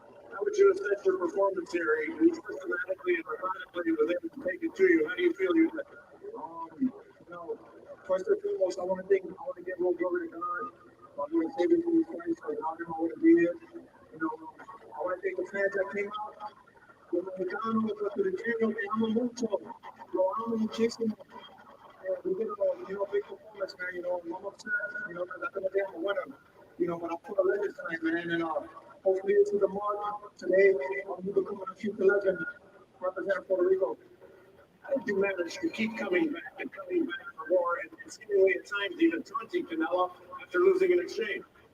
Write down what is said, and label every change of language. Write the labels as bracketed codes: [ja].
[en] How would you assess your performance here? You systematically and methodically was able to take it to you. How do you feel you did? First and foremost, I want to give a little glory to God. I'm going to save it for these guys because I don't want to be here. I want to thank the fans that came out. [es] Los mexicanos, los puertorriqueños, te amo mucho. Lo amo muchísimo. [en] we did a big performance, man. I'm upset, because I couldn't get a winner. But I put a legend tonight, man, and hopefully it's the mark today. I'm becoming a future legend representing Puerto Rico. How did you manage to keep coming back for more and seemingly at times even taunting Canelo after losing an exchange?